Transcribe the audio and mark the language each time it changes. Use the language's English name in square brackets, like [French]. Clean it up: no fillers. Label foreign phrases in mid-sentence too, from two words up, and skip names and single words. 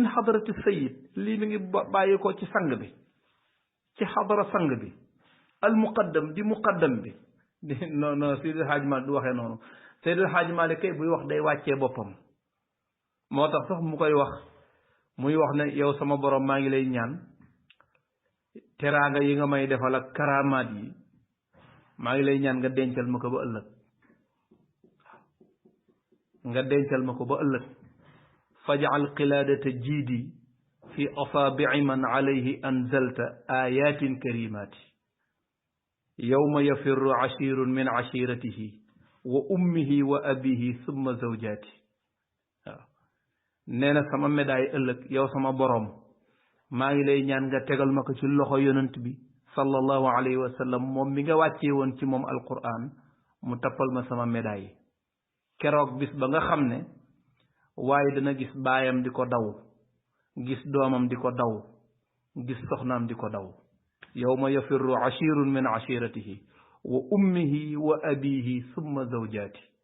[Arabic] حضرة سيد [Wolof] lii mi ngi bàyyi ko ci sang bi ci xadara sang bi al muqaddam di muqaddam bi non Seydil Xaaji Malik du waxee noonu Seydil Xaaji Malik kay buy wax day wàccee boppam moo tax sax mu koy wax muy wax ne yow sama borom maa ngi lay ñaan teraanga yi nga may defal ak karamaat yi maa ngi lay ñaan nga dencal ma ko ba ëllëg nga dencal ma ko ba ëllëg [Arabic] فاجعل قلادة جيدي في أصابع من عليه أنزلت آيات كريمة يوم يفر عاشر من عشيرته وأمه و أبيه ثم زوجاته [Wolof] waaw nee na sama médaille ëllëg yow sama boroom maa ngi lay ñaan nga tegal ma ko ci loxo yonent bi [Arabic] صلى الله عليه وسلم [Wolof] moom mi nga wàccee woon ci moom alquran mu tappal ma sama médaille keroog bis ba nga xam ne waaye dana gis baayam di ko daw gis doomam di ko daw gis soxnaam di ko daw [Arabic] يوم يفر عاشر من عشيرته وأمه وأبيه ثم زوجاته